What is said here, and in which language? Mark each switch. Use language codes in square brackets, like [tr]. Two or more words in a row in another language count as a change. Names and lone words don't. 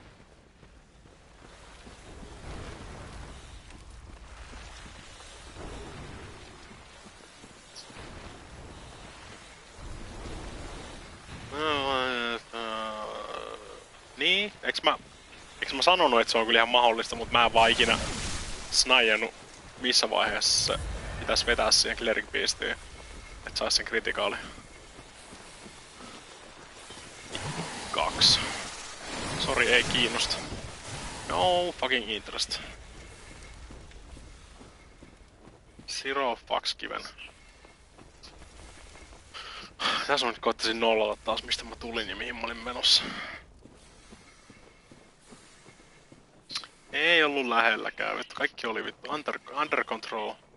[fi] Niin, eiks mä sanonut, että se on kyllä ihan mahdollista, mutta mä en vaan ikinä snajannut missä vaiheessa se pitäis vetää siihen Cleric Beastiin, että sais sen kritikaali. 2. Sori, ei kiinnosta. [en] No fucking interest. Zero fucks given. [fi] Tässä mä nyt koittaisin nollata taas mistä mä tulin ja mihin mä olin menossa. Ei ollut lähelläkään, vittu. Kaikki oli vittu [en] under control.